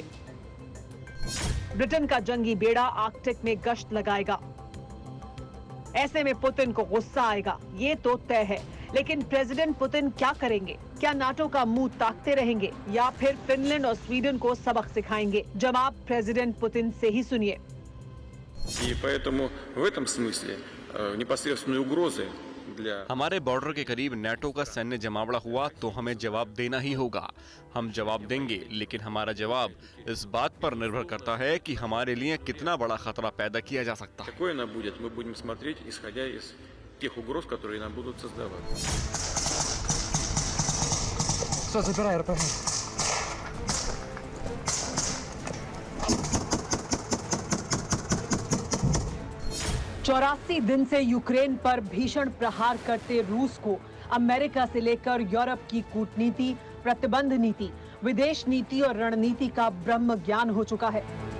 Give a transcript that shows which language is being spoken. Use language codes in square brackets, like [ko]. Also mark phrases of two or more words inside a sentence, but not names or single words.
[hi] ब्रिटेन का जंगी बेड़ा आर्कटिक में गश्त लगाएगा। ऐसे में पुतिन को गुस्सा आएगा, ये तो तय है। लेकिन प्रेसिडेंट पुतिन क्या करेंगे? क्या नाटो का मुंह ताकते रहेंगे या फिर फिनलैंड और स्वीडन को सबक सिखाएंगे? जवाब प्रेसिडेंट पुतिन से ही सुनिए। [ru] И поэтому в этом смысле непосредственной угрозы [hi] हमारे बॉर्डर के करीब नेटो का सैन्य जमावड़ा हुआ तो हमें जवाब देना ही होगा। हम जवाब देंगे, लेकिन हमारा जवाब इस बात पर निर्भर करता है कि हमारे लिए कितना बड़ा खतरा पैदा किया जा सकता है। [ru] какой она будет, мы будем смотреть, исходя из тех угроз, которые нам будут создавать. Все, забирай РПГ. [hi] चौरासी दिन से यूक्रेन पर भीषण प्रहार करते रूस को अमेरिका से लेकर यूरोप की कूटनीति, प्रतिबंध नीति, विदेश नीति और रणनीति का ब्रह्म ज्ञान हो चुका है।